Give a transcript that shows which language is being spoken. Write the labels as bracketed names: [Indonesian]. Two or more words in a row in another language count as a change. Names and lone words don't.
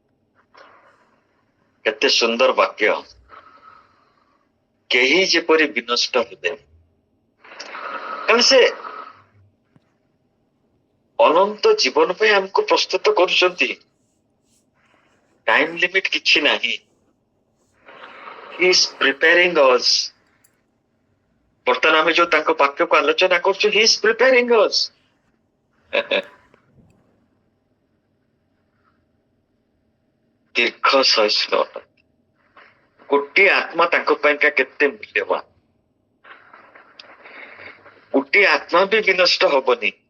[Odia] କେତେ ସୁନ୍ଦର ବାକ୍ୟ, କେହି ଯେପରି ବିନଷ୍ଟ ହେବେ। କାରଣ ସେ ଅନନ୍ତ ଜୀବନ ପାଇଁ ଆମକୁ ପ୍ରସ୍ତୁତ କରୁଛନ୍ତି। [English] time limit [Odia] କିଛି ନାହିଁ। [English] He is preparing us. [Odia] ବର୍ତ୍ତମାନ ଆମେ ଯୋଉ ତାଙ୍କ ବାକ୍ୟକୁ ଆଲୋଚନା କରୁଛୁ, [English] He is preparing us. [Odia] ଦୀର୍ଘ ସହିଷ୍ଣୁ ଅଟନ୍ତି। ଗୋଟିଏ ଆତ୍ମା ତାଙ୍କ ପାଇଁକା କେତେ ମୂଲ୍ୟବାନ। ଗୋଟିଏ ଆତ୍ମା ବି ବିନଷ୍ଟ ହବନି।